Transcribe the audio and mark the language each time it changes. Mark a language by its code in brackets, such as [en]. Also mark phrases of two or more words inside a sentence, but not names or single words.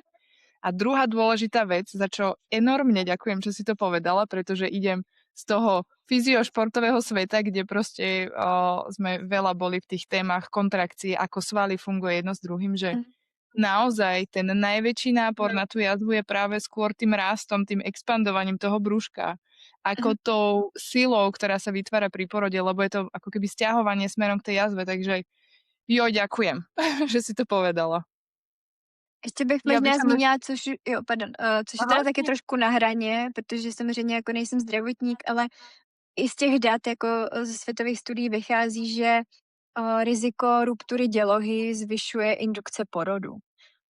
[sk] A druhá dôležitá vec, za čo enormne ďakujem, že si to povedala, pretože idem z toho fyziošportového sveta, kde proste sme veľa boli v tých témach kontrakcie, ako svaly funguje jedno s druhým, že naozaj ten najväčší nápor na tú jazvu je práve skôr tým rástom, tým expandovaním toho brúška, ako tou silou, ktorá sa vytvára pri porode, lebo je to ako keby stiahovanie smerom k tej jazve, takže ďakujem, že si to povedala. [cs] Ještě bych Já bych možná tam zmínila, což je teda taky trošku na hraně, protože samozřejmě jako nejsem zdravotník, ale i z těch dat jako ze světových studií vychází, že riziko ruptury dělohy zvyšuje indukce porodu.